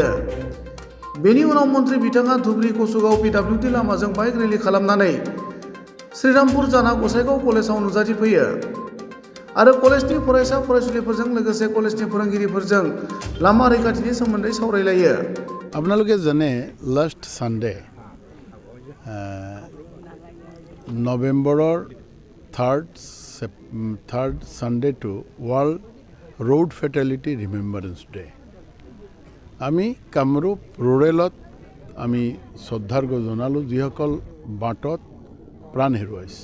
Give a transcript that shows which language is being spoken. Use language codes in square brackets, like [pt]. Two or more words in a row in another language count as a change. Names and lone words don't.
[brx] बेनि उनाव मन्त्रि बिथाङा धुबरी कसुगाव पिडब्लिउडि लामाजों बाइक रेलि खालामनानै श्रीरामपुर जाना गसाइगाव कलेजाव नुजाथिफैयो आरो कलेजनि फरायसा फरायसुलिफोरजों लोगोसे कलेजनि फोरोंगिरिफोरजों लामा रैखाथिनि सोमोन्दै सावरायलायो। [as] আপোনালোকে জানে [en] last Sunday November third Sunday world road fatality remembrance day. [as] আমি কামৰূপ ৰুৰেলত আমি শ্ৰদ্ধাৰ্ঘ্য জনালোঁ যিসকল বাটত প্ৰাণ হেৰুৱাইছে।